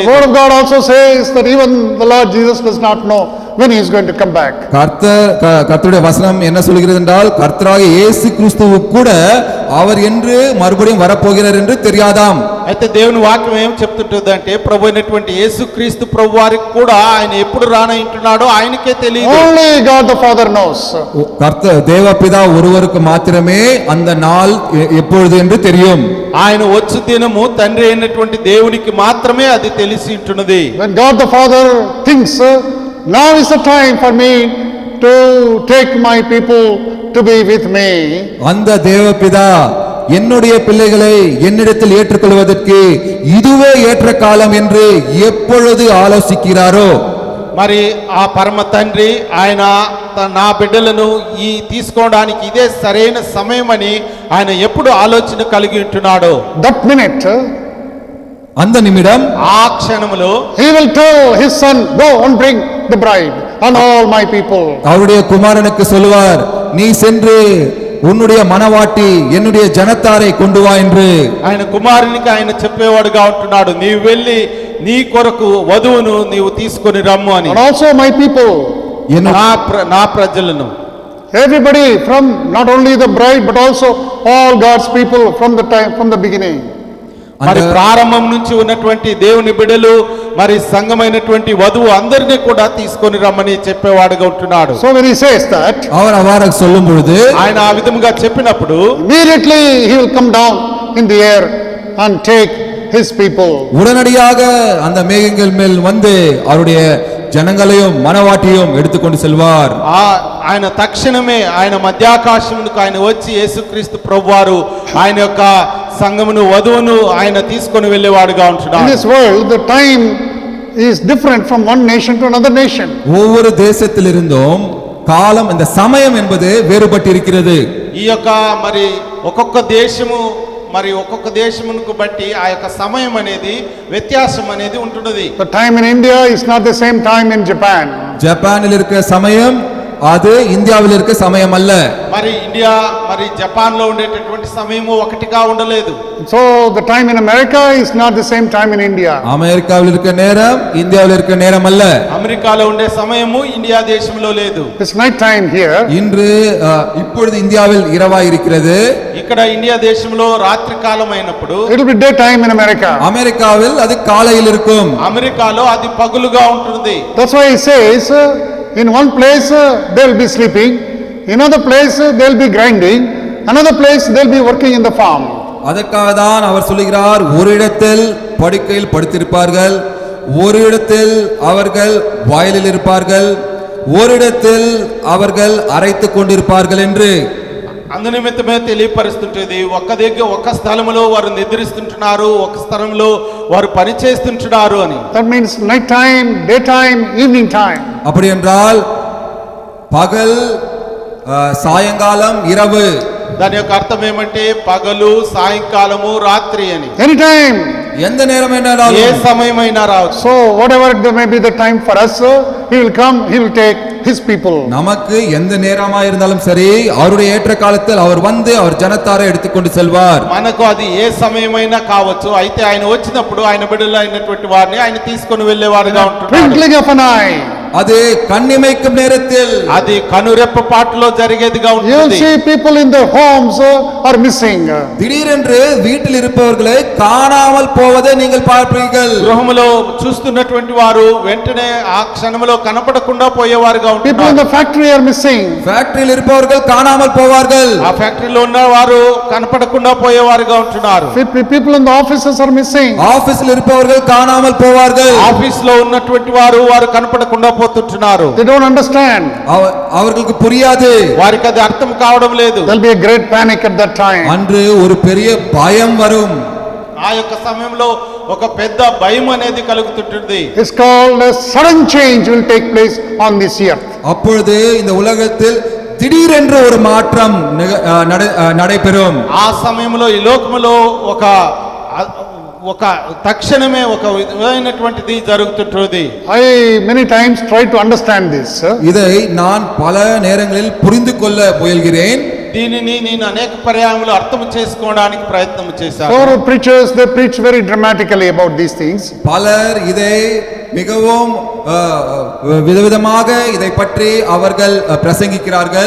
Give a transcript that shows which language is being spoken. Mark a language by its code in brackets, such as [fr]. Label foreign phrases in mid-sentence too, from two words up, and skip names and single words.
[en] word of God also says that even the Lord Jesus does not know when he is going to come back. [ta] கர்த்தருடைய வசனம் என்ன சொல்கிறது என்றால், கர்த்தராகிய இயேசு கிறிஸ்துவுக்கு கூட அவர் என்று மறுபடியும் வரப்போகிறார் என்று தெரியாதாம். [te] అయితే దేవుని వాక్యం ఏం చెప్తుంటుందంటే, ప్రభు అయినటువంటి యేసుక్రీస్తు ప్రభు వారికి కూడా ఆయన ఎప్పుడు రానంటున్నాడో ఆయనకే తెలియదు. [en] Only God the Father knows. [ta] தேவபிதா ஒருவருக்கு மாத்திரமே அந்த நாள் எப்பொழுது என்று தெரியும். [te] ఆయన వచ్చు దినము తండ్రి అయినటువంటి దేవునికి మాత్రమే అది తెలిసి ఉంటున్నది. [en] When God the Father thinks, now is the time for me to take my people to be with me. [ta] அந்த தேவபிதா என்னுடைய பிள்ளைகளை என்னிடத்தில் ஏற்றுக்கொள்வதற்கு இதுவே ஏற்ற காலம் என்று எப்பொழுது ஆலோசிக்கிறாரோ, [te] మరి ఆ పరమ తండ్రి ఆయన నా బిడ్డలను ఈ తీసుకోవడానికి ఇదే సరైన సమయం అని ఆయన ఎప్పుడు ఆలోచన కలిగి ఉంటున్నాడో, [en] That minute, [ta] அந்த நிமிடம் [te] ఆ క్షణములో [en] he will tell his son, go and bring the bride and all my people. [ta] அவருடைய குமாரனுக்கு சொல்லுவார், நீ சென்று உன்னுடைய மனவாட்டி என்னுடைய ஜனத்தாரை கொண்டு வா என்று. [te] ఆయన కుమారునికి ఆయన చెప్పేవాడుగా ఉంటున్నాడు, నీవు వెళ్ళి నీ కొరకు వధువును నీవు తీసుకొని రమ్ము అని. [en] And also my people. [te] నా ప్రజలను, [en] Everybody, from not only the bride but also all God's people from the beginning. [te] మరి ప్రారంభం నుంచి ఉన్నటువంటి దేవుని బిడ్డలు, మరి సంఘమైనటువంటి వధువు అందరినీ కూడా తీసుకొని రమ్మని చెప్పేవాడుగా ఉంటున్నాడు. [en] So when he says that, [ta] அவர் அவ்வாறு சொல்லும் பொழுது, [te] ఆయన ఆ విధముగా చెప్పినప్పుడు [en] immediately he will come down in the air and take his people. [ta] உடனடியாக அந்த மேகங்கள் மேல் வந்து அவருடைய ஜனங்களையும் மனவாட்டியும் எடுத்துக்கொண்டு செல்வார். [te] ఆయన తక్షణమే ఆయన మధ్యాకాశమునకు ఆయన వచ్చి యేసుక్రీస్తు ప్రభువారు ఆయన యొక్క సంఘమును వధువును ఆయన తీసుకొని వెళ్ళేవాడుగా [en] In [te] ఉంటున్నాడు. [en] this world, the time is different from one nation to another nation. [ta] ஒவ்வொரு தேசத்திலிருந்தும் காலம், இந்த சமயம் என்பது வேறுபட்டு இருக்கிறது. [te] ఈ యొక్క మరి ఒక్కొక్క దేశము మరి ఒక్కొక్క దేశమునకు బట్టి ఆ యొక్క సమయం అనేది వ్యత్యాసం అనేది ఉంటున్నది. [en] The time in India is not the same time in Japan. [ta] ஜப்பானில் இருக்கிற சமயம் அது இந்தியாவில் இருக்க சமயம் அல்ல. [te] మరి ఇండియా మరి జపాన్ లో ఉండేటటువంటి సమయము ఒకటిగా ఉండలేదు. [en] So the time in America is not the same time in India. [ta] அமெரிக்காவில் இருக்க நேரம் இந்தியாவில் இருக்க நேரம் அல்ல. [te] అమెరికాలో ఉండే సమయము ఇండియా దేశంలో లేదు. [en] It's night time here. [ta] இன்று இப்பொழுது இந்தியாவில் இரவாய் இருக்கிறது. [te] ఇక్కడ ఇండియా దేశంలో రాత్రి కాలం అయినప్పుడు [en] It will be daytime in America. [ta] அமெரிக்காவில் அது காலையில் இருக்கும். [te] అమెరికాలో అది పగులుగా ఉంటుంది. [en] That's why he says, in one place they will be sleeping, in another place they will be grinding, another place they will be working in the farm. [ta] அதற்காக தான் அவர் சொல்கிறார், ஒரு இடத்தில் படுக்கையில் படுத்திருப்பார்கள், ஒரு இடத்தில் அவர்கள் வயலில் இருப்பார்கள், ஒரு இடத்தில் அவர்கள் அரைத்துக் கொண்டிருப்பார்கள் என்று. [te] అందు నిమిత్తమే తెలియపరుస్తుంటది, ఒక్క స్థలములో వారు నిద్రిస్తుంటున్నారు, ఒక స్థలంలో వారు పని చేస్తుంటున్నారు అని. [en] That means night time, daytime, evening time. [ta] அப்படி என்றால் பகல், சாயங்காலம், இரவு. [te] దాని యొక్క అర్థం ఏమంటే పగలు, సాయంకాలము, రాత్రి అని. [en] Anytime. [ta] எந்த நேரம் [te] ఏ [ta] வேண்டாலும். [te] సమయమైనా రావచ్చు. [en] So whatever it may be the time for us, he will come, he will take his people. [ta] நமக்கு எந்த நேரமா இருந்தாலும் சரி, அவருடைய ஏற்ற காலத்தில் அவர் வந்து அவர் ஜனத்தாரை எடுத்துக்கொண்டு செல்வார். [te] మనకు అది ఏ సమయమైనా కావచ్చు, అయితే ఆయన వచ్చినప్పుడు ఆయన బిడ్డలు అయినటువంటి వారిని ఆయన తీసుకొని వెళ్ళేవాడుగా ఉంటున్నాడు. [en] Twinkling of an eye. [ta] அது கண்ணிமைக்கும் நேரத்தில், [te] అది కనురెప్ప పాటులో జరిగేదిగా [en] You will [te] ఉంటుంది. [en] see people in their homes are missing. [ta] திடீரென்று வீட்டில் இருப்பவர்களை காணாமல் போவதை நீங்கள் பார்ப்பீர்கள். [te] గృహములో చూస్తున్నటువంటి వారు వెంటనే ఆ క్షణంలో కనపడకుండా పోయేవారుగా [en] People in [te] ఉంటున్నారు. [en] the factory are missing. [ta] ஃபேக்டரியில் இருப்பவர்கள் காணாமல் போவார்கள். [te] ఆ ఫ్యాక్టరీలో ఉన్న వారు కనపడకుండా పోయేవారుగా ఉంటున్నారు. [en] People in the offices are missing. [ta] ஆபீஸில் இருப்பவர்கள் காணாமல் போவார்கள். [te] ఆఫీస్ లో ఉన్నటువంటి వారు కనపడకుండా పోతుంటున్నారు. [en] They don't understand. [ta] அவர்களுக்கு புரியாது. [te] వారికి అది అర్థం కావడం లేదు. [en] There will be a great panic at that time. [ta] அன்று ஒரு பெரிய பயம் வரும். [te] ఆ యొక్క సమయంలో ఒక పెద్ద భయం అనేది కలుగుతుంటుంది. [en] It's called a sudden change will take place on this earth. [ta] அப்பொழுது இந்த உலகத்தில் திடீரென்று ஒரு மாற்றம் நடைபெறும். [te] ఆ సమయంలో ఈ లోకములో ఒక తక్షణమే ఒక విధమైనటువంటిది జరుగుతుంటుంది. [en] I many times try to understand this. [ta] இதை நான் பல நேரங்களில் புரிந்து கொள்ள முயல்கிறேன். [te] దీనిని నేను అనేక పర్యాయములు అర్థం చేసుకోవడానికి ప్రయత్నం చేశాను. [en] Several preachers, they preach very dramatically about these things. [ta] பலர் இதை மிகவும் விதவிதமாக இதை பற்றி அவர்கள் பிரசங்கிக்கிறார்கள்.